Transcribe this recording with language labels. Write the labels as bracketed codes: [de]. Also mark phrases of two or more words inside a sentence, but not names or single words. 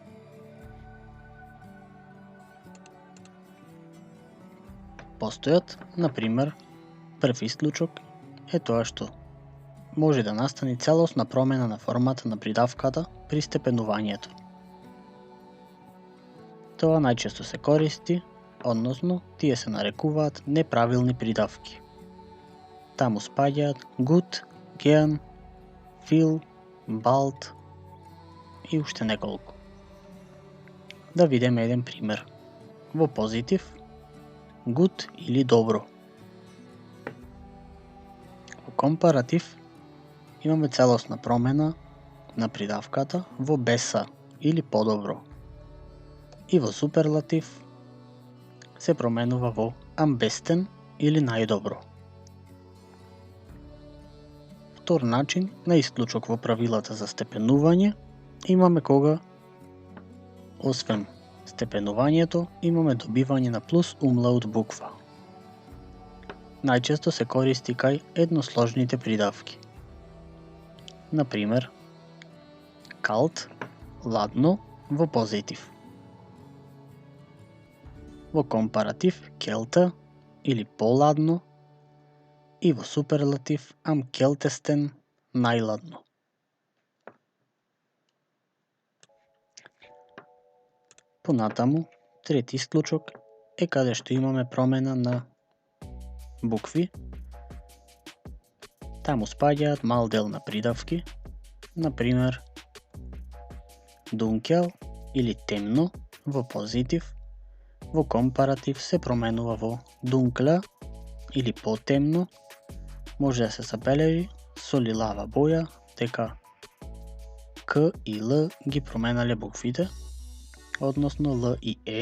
[mk] Постојат, например, прв исклучок е тоа што може да настани целосна промена на формата на придавката при степенувањето. Тоа најчесто се користи, односно тие се нарекуваат неправилни придавки. Таму спаѓаат [de] gut, gern, viel, bald [mk] и уште неколку. Да видиме еден пример. Во позитив, gut или добро. Во компаратив, имаме целосна промена на придавката во besser или подобро. И во суперлатив се променува во [de] am besten [mk] или најдобро. Втор начин на исклучок во правилата за степенување имаме кога, освен степенувањето, имаме добивање на плюс умлаут буква. Најчесто се користи кај едносложните придавки. Например, kalt, ладно во позитив. Во компаратив келта или поладно и во суперлатив [de] am kältesten [mk] најладно. Понатаму, трети исклучок е каде што имаме промена на букви. Таму спаѓаат мал дел на придавки, например dunkel или темно во позитив, во компаратив се променува во dunkle или потемно, може да се забележи со лилава боја дека К и Л ги променале буквите, односно Л и Е.